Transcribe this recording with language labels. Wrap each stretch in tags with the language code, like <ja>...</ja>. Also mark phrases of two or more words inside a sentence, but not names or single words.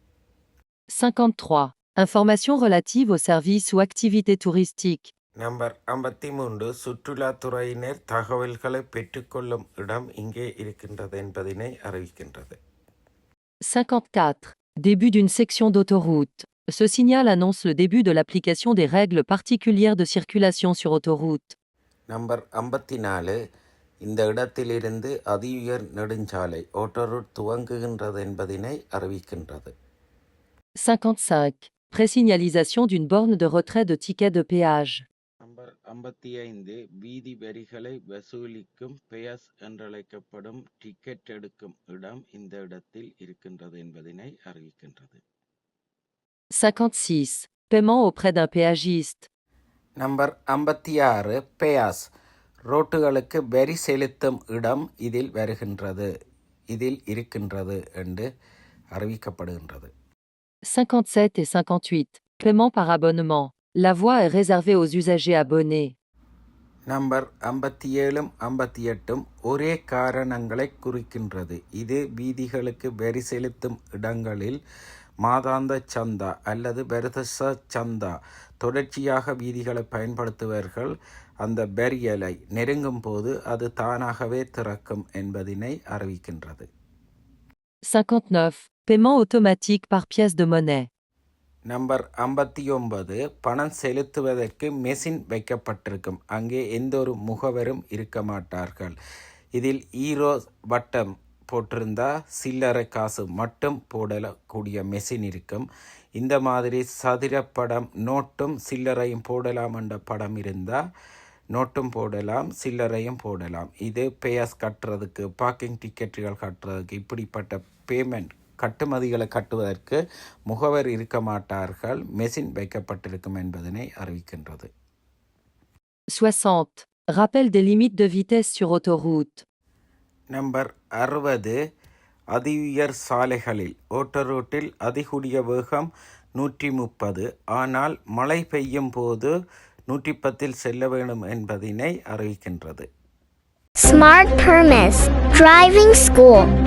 <fr>53. Informations relatives aux services ou activités touristiques.</fr> <ta>நம்பர் 53 சுற்றுலாத்துறையினர் தகவல்களை பெற்றுக்கொள்ளும் இடம் இங்கே இருக்கின்றது என்பதனை அறிவிக்கின்றது. 54.</ta> <fr>Début d'une section d'autoroute. Ce signal annonce le début de l'application des règles particulières de circulation sur autoroute.</fr> <ta>நம்பர் 54 இந்த இடத்திலிருந்து அதிஉயர் நெடுஞ்சாலை ஓட்டரூட் துவங்குகின்றது என்பதனை அறிவிக்கின்றது. 55.</ta> <fr>Présignalisation d'une borne de retrait de ticket de péage.</fr> <ta>நம்பர் 55 வீதி வரிகளை வசூலிக்கும் பெயஸ் என்றழைக்கப்படும் டிக்கெட் எடுக்கும் இடம் இந்த இடத்தில் இருக்கின்றது என்பதனை அறிவிக்கின்றது. 56.</ta> <fr>Paiement auprès d'un péagiste.</fr> <ta>நம்பர் 56 பெயாஸ் ரோட்டுகளுக்கு வரி செலுத்தும் இடம் இதில் இருக்கின்றது என்று அறிவிக்கப்படுகின்றது.</ta> <fr>57 et 58. Paiement par abonnement. La voie est réservée aux usagers abonnés.</fr> <ta>நம்பர் 57 58 ஒரே காரணங்களை குறிக்கின்றது. இது வீதிகளுக்கு வரி செலுத்தும் இடங்களில் மாதாந்த சந்தா அல்லது வருதச சந்தா தொடர்ச்சியாக வீதிகளை பயன்படுத்துவர்கள் அந்த வரியலை நெருங்கும் போது அது தானாகவே திறக்கும் என்பதனை அறிவிக்கின்றது. 59.</ta> <fr>Paiement automatique par pièce de monnaie.</fr> <ta>நம்பர் 59 பணம் செலுத்துவதற்கு மெஷின் வைக்கப்பட்டிருக்கும். அங்கே எந்த ஒரு முகவரும் இருக்க மாட்டார்கள். இதில் ஈரோ வட்டம் போட்டிருந்தா சில்லறை காசு மட்டும் போடக்கூடிய மெஷின் இருக்கும். இந்த மாதிரி சதுரப்படம் நோட்டும் சில்லறையும் போடலாம் என்ற படம் இருந்தால் நோட்டும் போடலாம், சில்லறையும் போடலாம். இது பேயர்ஸ் கட்டுறதுக்கு,</ta> <en>parking tickets</en> <ta>கட்டுறதுக்கு, இப்படிப்பட்ட பேமெண்ட் கட்டுமதிகளை கட்டுவதற்கு முகவர் இருக்க மாட்டார்கள், மெஷின் வைக்கப்பட்டிருக்கும் என்பதனை அறிவிக்கின்றது. 60.</ta> <fr>Rappel des limites de vitesse sur autoroute.</fr> <ta>நம்பர் 60 அதிஉயர் சாலைகளில் ஓட்டரோட்டில் அதிகூடிய வேகம் 130, ஆனால் மழை பெய்யும் போது 110 செல்ல வேண்டும் என்பதனை அறிவிக்கின்றது.</ta> <en>Smart Permis Driving School.</en>